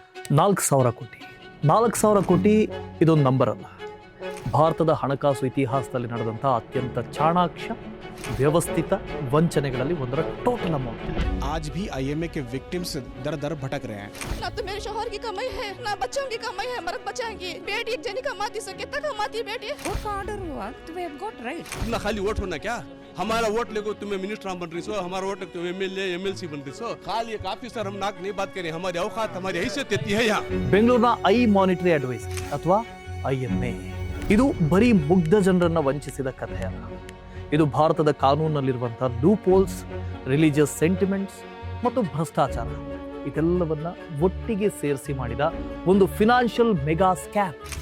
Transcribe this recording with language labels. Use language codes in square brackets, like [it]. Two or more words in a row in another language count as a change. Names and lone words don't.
[kn] 4,000 ಕೋಟಿ. 4,000 ಕೋಟಿ ಇದೊಂದು ನಂಬರ್ ಅಲ್ಲ. ಭಾರತದ ಹಣಕಾಸು ಇತಿಹಾಸದಲ್ಲಿ ನಡೆದಂಥ ಅತ್ಯಂತ ಚಾಣಾಕ್ಷ ವ್ಯವಸ್ಥಿತ ವಂಚನೆಗಳಲ್ಲಿ ಒಂದರ [en] total amount. [hi] आज भी आईएमए के विक्टिम्स दर दर भटक रहे हैं. [dcc] ना तो मेरे शोहर की कमाई है, ना बच्चों की कमाई है, मरद बचाएंगी. बेटी एक जनी कमाती सो कितना कमाती बेटी? वोट का ऑर्डर हुआ तो [en] we have got right. [dcc] इतना खाली वोट होना क्या? हमारा वोट लेको तुम्हें मिनिस्टर बन रही सो, हमारा वोट लेको तुम एमएलए एमएलसी बन रही सो. खाली एक ऑफिसर हम नाक नहीं बात करें. हमारी औकात हमारी हैसियत इतनी है यहाँ. [kn] ಬೆಂಗಳೂರಿನ ಐ ಮಾನಿಟರಿ ಅಡ್ವೈಸ್ ಅಥವಾ IMA ಇದು ಬರೀ ಮುಗ್ಧ ಜನರನ್ನ ವಂಚಿಸಿದ ಕಥೆ ಅಲ್ಲ. ಇದು ಭಾರತದ ಕಾನೂನಲ್ಲಿರುವಂತಹ ಲೂಪೋಲ್ಸ್, [en] religious sentiments [kn] ಮತ್ತು ಭ್ರಷ್ಟಾಚಾರ ಇದೆಲ್ಲವನ್ನ ಒಟ್ಟಿಗೆ ಸೇರಿಸಿ ಮಾಡಿದ ಒಂದು [en] financial mega scam.